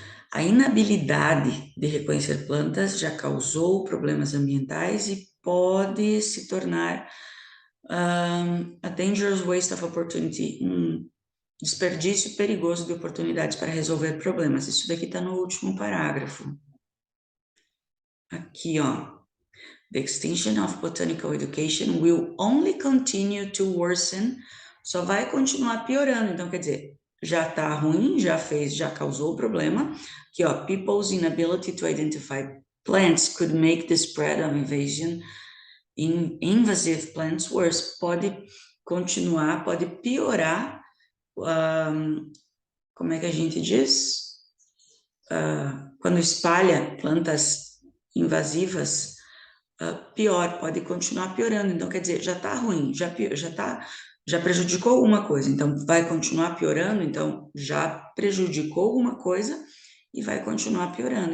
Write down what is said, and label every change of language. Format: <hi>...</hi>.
<pt>A inabilidade de reconhecer plantas já causou problemas ambientais e pode se tornar</pt> <en>A dangerous waste of opportunity,</en> <pt>desperdício perigoso de oportunidades para resolver problemas. Isso daqui está no último parágrafo. Aqui, ó.</pt> <en>The extinction of botanical education will only continue to worsen.</en> <pt>Só vai continuar piorando. Então, quer dizer, já está ruim, já causou o problema. Aqui, ó.</pt> <en>People's inability to identify plants could make the spread of invasive plants worse.</en> <pt>Pode continuar, pode piorar. Como é que a gente diz? Quando espalha plantas invasivas, pior, pode continuar piorando. Então, quer dizer, já está ruim, já prejudicou alguma coisa, então vai continuar piorando, então já prejudicou alguma coisa e vai continuar piorando.</pt>